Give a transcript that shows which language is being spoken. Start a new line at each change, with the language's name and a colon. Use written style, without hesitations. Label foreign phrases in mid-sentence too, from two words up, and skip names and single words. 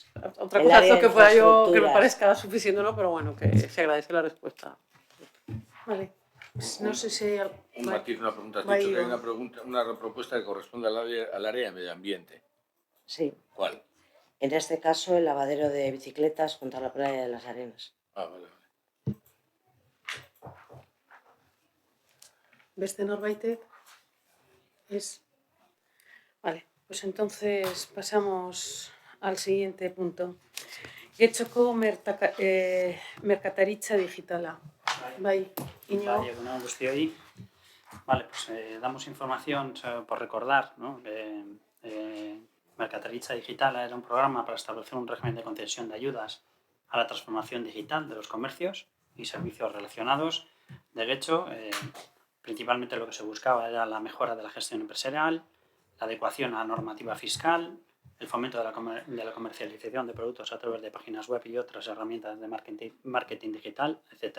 Spanish: Otra cosa es lo que pueda yo, que me parezca suficiente o no, pero bueno, que se agradece la respuesta. Vale. Pues no sé si... Un matiz, una pregunta. Has dicho que hay una propuesta que corresponde al área de medio ambiente. Sí. ¿Cuál? En este caso, el lavadero de bicicletas junto a la playa de las Arenas. Vale.
Basque: Beste norbaitek?
Spanish: Es... Vale, pues entonces pasamos al siguiente punto.
Basque: Getxoko merkataritza digitala. Bai, Iñigo.
Spanish: Vale, bueno, guztioi. Vale, pues damos información por recordar, ¿no? Mercataritza Digital era un programa para establecer un régimen de concesión de ayudas a la transformación digital de los comercios y servicios relacionados. De hecho, principalmente lo que se buscaba era la mejora de la gestión empresarial, la adecuación a la normativa fiscal, el fomento de la comercialización de productos a través de páginas web y otras herramientas de marketing digital, etc.